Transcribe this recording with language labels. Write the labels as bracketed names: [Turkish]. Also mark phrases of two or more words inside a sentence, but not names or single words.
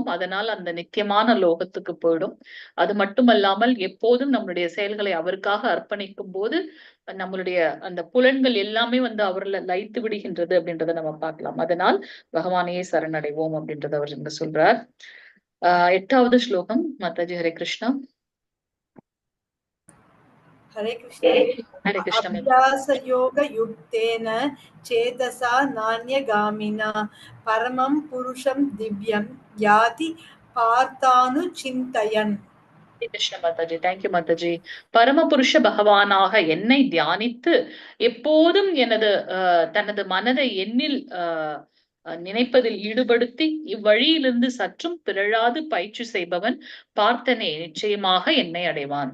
[Tamil] அதனால் அந்த நித்தியமான லோகத்துக்கு போயிடும். அது மட்டுமல்லாமல் எப்போதும் நம்மளுடைய செயல்களை அவருக்காக அர்ப்பணிக்கும் போது நம்மளுடைய அந்த புலன்கள் எல்லாமே வந்து அவர்ல லயித்து விடுகின்றது அப்படின்றத நம்ம பார்க்கலாம். அதனால் பகவானையே சரணடைவோம் அப்படின்றத அவர் இங்க சொல்றார். 8வது ஸ்லோகம். மாதாஜி ஹரே கிருஷ்ணா. [Sanskrit] हरे कृष्ण। [Tamil] ஹரே கிருஷ்ணா. [Sanskrit] अभ्यासयोगयुक्तेन चेतसा नान्यगामिना परमं पुरुषं दिव्यं याति पार्थानुचिन्तयन्। [Tamil] கிருஷ்ண மாதாஜி, தேங்க்யூ மாதாஜி. பரமபுருஷ பகவானாக என்னை தியானித்து எப்போதும் தனது மனதை எண்ணில் நினைப்பதில் ஈடுபடுத்தி இவ்வழியிலிருந்து சற்றும் பிறழாது பயிற்சி செய்பவன் பார்த்தனே நிச்சயமாக என்னை அடைவான்.